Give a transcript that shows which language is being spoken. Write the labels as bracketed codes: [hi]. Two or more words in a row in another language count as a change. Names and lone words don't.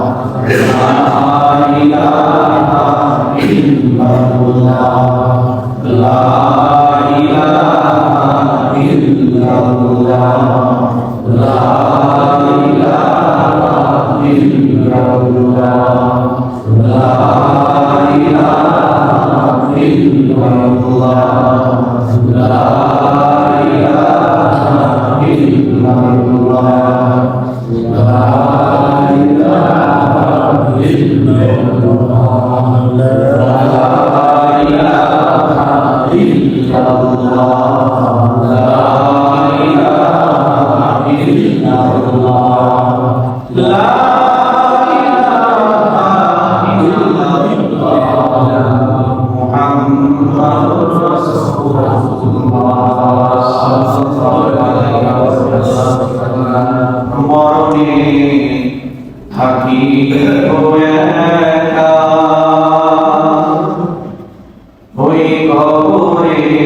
[ar] لا إله إلا الله. لا إله إلا الله. لا إله illallah, لا إله إلا الله، لا إله إلا الله، لا إله إلا الله، لا إله إلا الله، لا إله إلا الله، لا [bn] মরণে থাকি একা, ওই কবরে